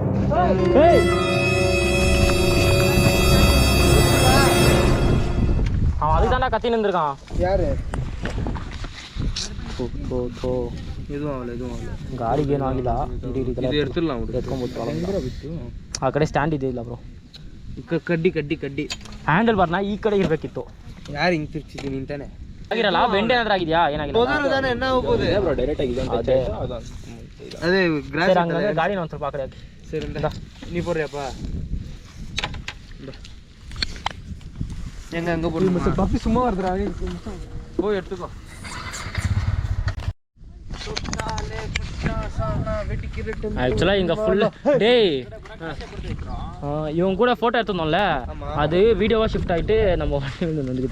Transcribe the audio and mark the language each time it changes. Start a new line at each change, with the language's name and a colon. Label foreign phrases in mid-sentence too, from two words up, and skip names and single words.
Tamil: அவன் அதுதான்டா கத்தின்னு இருந்திருக்கான். யாரு? எதுவும் ஆகல, எதுவும் ஆகல.
Kannada: ಗಾಡಿಗೆ ಏನು ಆಗಿಲ್ಲ. ಇದು ಎಡ್ತಿಲ್ಲ ಎತ್ಕೊಂಡ್ಬಿಟ್ಟು ಆ ಕಡೆ ಸ್ಟ್ಯಾಂಡ್ ಇದೆ ಇಲ್ಲ ಬ್ರೋ. ಕಡ್ಡಿ ಕಡ್ಡಿ ಕಡ್ಡಿ ಹ್ಯಾಂಡಲ್ ಬಾರ್ನ ಈ ಕಡೆ ಇರಬೇಕಿತ್ತು. ಯಾರು ಹಿಂಗೆ ತಿರ್ಚಿದ್ದೀನಿ ಅಂತಾನೆ ಆಗಿರಲ್ಲ. ಬೆಂಡ್ ಏನಾದ್ರೂ ಆಗಿದೆಯಾ? ಏನಾಗಿಲ್ಲ என்ன ಹೋಗೋದು ಬ್ರೋ ಡೈರೆಕ್ಟ್ ಆಗಿದೆ ಅದೇ ಅದೇ ಸರಿ, ಹಂಗಂದ್ರೆ ಗಾಡಿನ ಒಂದು ಸ್ವಲ್ಪ ಆ ಕಡೆ ಹಾಕಿ. ಸರಿ ನೀ
Tamil: போறியாப்ப எங்க அங்க போடு. பப்பி சும்மா வருதுடா, போய் எடுத்துக்கோ. ஆக்சுவலாக இங்கே ஃபுல்லு டேய் இவங்க கூட ஃபோட்டோ எடுத்துருந்தோம்ல, அது வீடியோவாக ஷிஃப்ட் ஆகிட்டு நம்ம வண்டி வந்து வந்துக்குது.